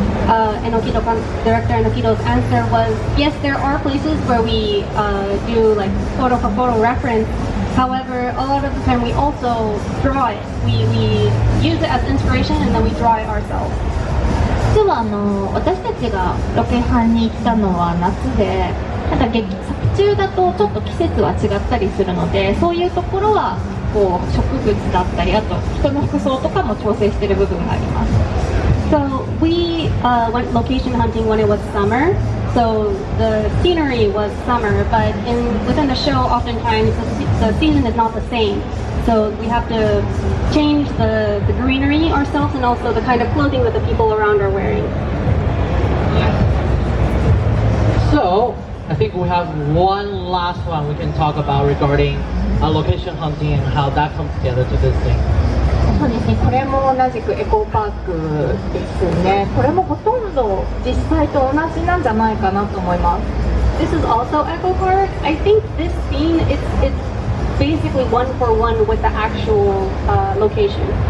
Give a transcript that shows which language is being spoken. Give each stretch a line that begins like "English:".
English: And director Enokido's answer was, yes, there are places where we do like photo for photo reference. However, a lot of the time we also draw it. We use it as inspiration and then we draw it ourselves.
Japanese: 実は私たちがロケハンに行ったのは夏で、ただ作中だとちょっと季節は違ったりするので、そういうところはこう植物だったり、あと人の服装とかも調整している部分があります。
English: So we went location hunting when it was summer. So the scenery was summer, but within the show, oftentimes the season is not the same. So we have to change the greenery ourselves and also the kind of clothing that the people around are wearing. So, I think we have one last one we can talk about regarding location hunting and how that comes together to this thing.
Japanese: そうですね、これも同じくエコーパークですね。これもほとんど実際と同じなんじゃないかなと思います。
English: This is also Echo Park. I think this scene it's basically one for one with the actual location.